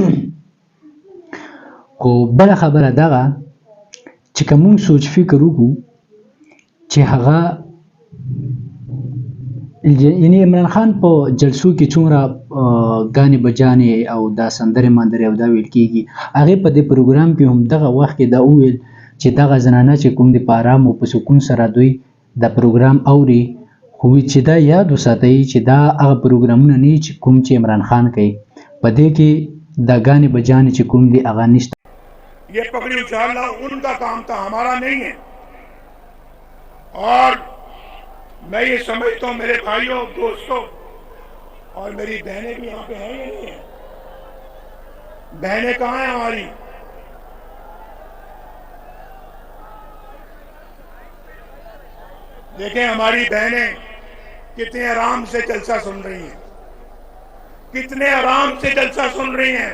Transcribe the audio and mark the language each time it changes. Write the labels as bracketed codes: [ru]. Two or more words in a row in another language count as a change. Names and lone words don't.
[ps] خو بله خبره دغه چې که موږ سوچ فکر وکړو چې هغه یعنې عمران خان په جلسو کې څومره [ur] ګانې بجانې [ps] او دا سندرې ماندرې او دا ویل کېږي، هغې په دې پروګرام کې هم دغه وخت کې دا وویل چې دغه زنانه چې کوم دی په آرام او په سکون سره دوی دا پروګرام اوري. خو چې دا یاد وساتئ چې دا هغه پروګرامونه نه چې کوم چې عمران خان کوي، په دې کې دا [ur] ګانې بجانې [ps] چې کوم دی هغه نشته. [ur] یہ پکڑی اچھالنا ان کا کام تھا، ہمارا نہیں ہے. اور میں یہ سمجھتا ہوں میرے بھائیوں دوستوں اور میری بہنیں بھی یہاں پہ ہیں یا نہیں ہیں؟ بہنیں کہاں ہیں ہماری؟ دیکھیں ہماری بہنیں کتنے آرام سے جلسہ سن رہی ہیں، کتنے آرام سے جلسہ سن رہی ہیں.